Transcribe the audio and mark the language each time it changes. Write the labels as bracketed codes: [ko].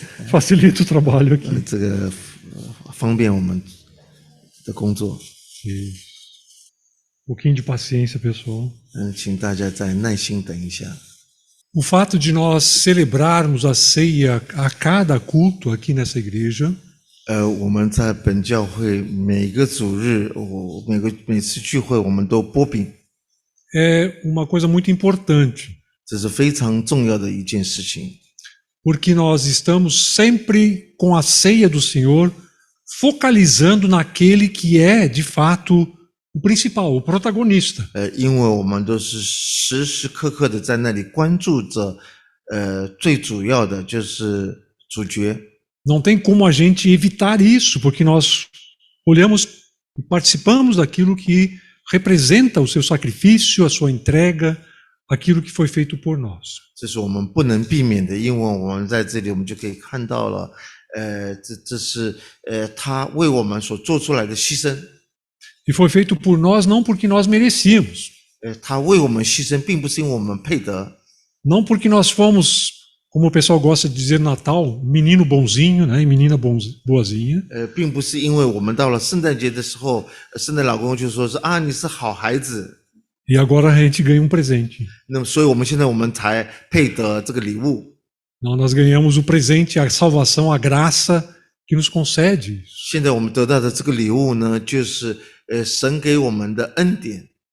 [pt] Facilita o trabalho aqui. [zh] 这个方便我们的工作。 [pt] Um pouquinho de paciência, pessoal. [zh] 请大家再耐心等一下。 [pt] O fato de nós celebrarmos a ceia a cada culto aqui nessa igreja [zh] 我们在本教会每个主日，每次聚会我们都擘饼。 [pt] é uma coisa muito importante, [zh] 这是非常重要的一件事情， [pt] porque nós estamos sempre com a ceia do Senhor focalizando naquele que é, de fato, o principal, o protagonista. [zh] 因为我们都是时时刻刻的在那里关注着，最主要的就是主角。 [pt] Não tem como a gente evitar isso, porque nós olhamos e participamos daquilo que representa o seu sacrifício, a sua entrega, aquilo que foi feito por nós. [zh] 这是我们不能避免的，因为我们在这里，我们就可以看到了，这是他为我们所做出来的牺牲。 [pt] E foi feito por nós não porque nós merecíamos, [zh] 他为我们牺牲，并不是因为我们配得， [pt] não porque nós fomos, como o pessoal gosta de dizer no Natal, menino bonzinho, né, e menina boazinha, [zh] 并不是因为我们到了圣诞节的时候，圣诞老公公就说是啊，你是好孩子， [pt] e agora a gente ganha um presente. [zh] 那么所以我们现在我们才配得这个礼物。 [pt] Não, nós ganhamos o presente, a salvação, a graça que nos concede. [zh] 现在我们得到的这个礼物呢，就是神给我们的恩典。